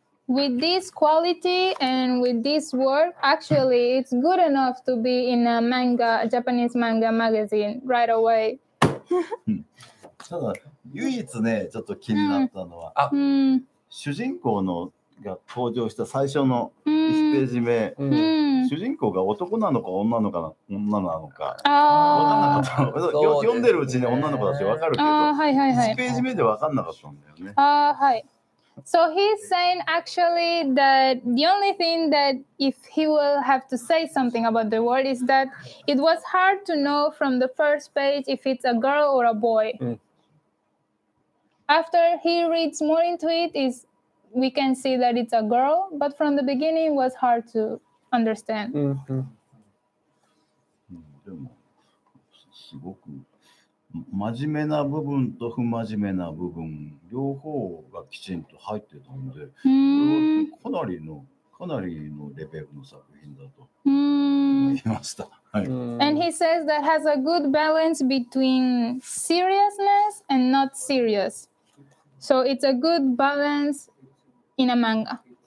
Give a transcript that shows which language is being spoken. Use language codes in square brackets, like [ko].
[en] with this quality and with this work, actually, it's good enough to be in a Japanese manga magazine right away. [ja] ただ唯一ねちょっと気になったのは、主人公のが登場した最初の1ページ目、主人公が男なのか女なのか分かんなかったの。読んでるうちに女の子だし分かるけど、1ページ目で分かんなかったんだよね。はい。 [en] So he's saying actually that the only thing that if he will have to say something about the word is that it was hard to know from the first page if it's a girl or a boy. After he reads more into it, we can see that it's a girl, but from the beginning it was hard to understand. [ja] でもすごく真面目な部分と不真面目な部分両方がきちんと入ってたので、かなりのレベルの作品だと思いました。 [en] And he says that has a good balance between seriousness and not serious. So it's a good balance in a manga.